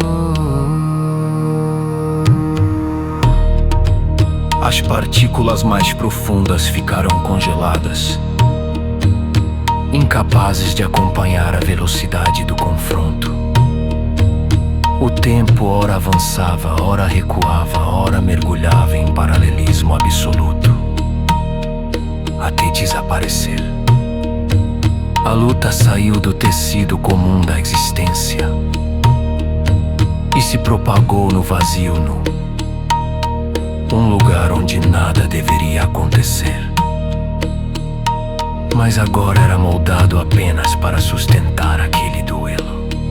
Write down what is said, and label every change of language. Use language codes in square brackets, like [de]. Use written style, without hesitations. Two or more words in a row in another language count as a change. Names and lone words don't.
[pt] As partículas mais profundas ficaram congeladas, incapazes de acompanhar a velocidade do confronto. O tempo ora avançava, ora recuava, ora mergulhava em paralelismo absoluto, até desaparecer. A luta saiu do tecido comum da existência e se propagou no vazio nu, um lugar onde nada deveria acontecer, mas agora era moldado apenas para sustentar aquele duelo.